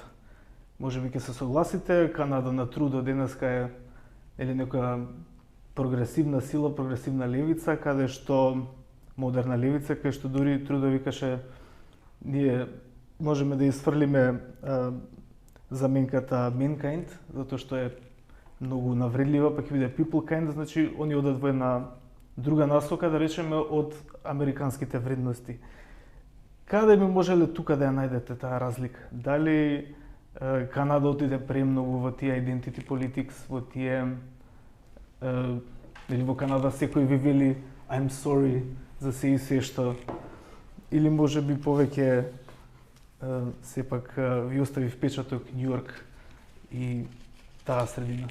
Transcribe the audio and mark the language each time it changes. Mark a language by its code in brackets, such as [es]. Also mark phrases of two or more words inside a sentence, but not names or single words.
[mk] Можеби ќе се согласите, Канада на трудо денеска е или некоја прогресивна сила, прогресивна левица, каде што модерна левица, каде што дури Трудо викаше ние можеме да изфрлиме заменката mankind, затоа што е многу навредлива, па ќе биде [en] people kind, [mk] значи они одат во една друга насока, да речеме, од американските вредности. Каде би можеле тука да ја најдете таа разлика? Дали Канада отиде премногу во тие [en] identity politics, [mk] во тие или во Канада секој ви вели [en] I'm sorry [mk] за се и се што, или може би повеќе сепак ви остави впечаток Њујорк и таа средина?